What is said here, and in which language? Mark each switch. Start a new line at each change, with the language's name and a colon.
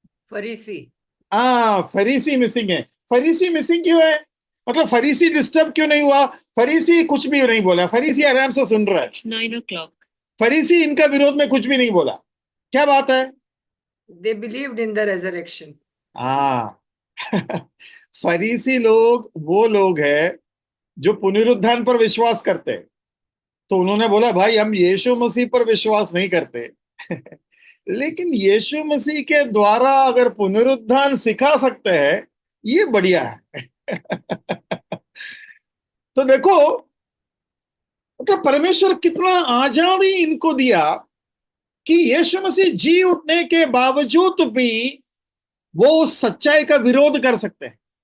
Hindi: फरीसी। फरीसी मिसिंग है। फरीसी मिसिंग क्यों है? मतलब फरीसी डिस्टर्ब क्यों नहीं हुआ? फरीसी कुछ भी नहीं बोला, फरीसी आराम से सुन रहा है।
English: 9 o'clock.
Hindi: फरीसी इनका विरोध में कुछ भी नहीं बोला। क्या बात है?
English: They believed in the resurrection.
Hindi: हाँ फरीसी लोग वो लोग हैं जो पुनरुत्थान पर विश्वास करते हैं। तो उन्होंने बोला भाई हम यीशु मसीह पर विश्वास नहीं करते लेकिन यीशु मसीह के द्वारा अगर पुनरुत्थान सिखा सकते हैं, ये बढ़िया है तो देखो, मतलब परमेश्वर कितना आजादी इनको दिया कि यीशु मसीह जी उठने के बावजूद भी वो उस सच्चाई का विरोध कर सकते हैं।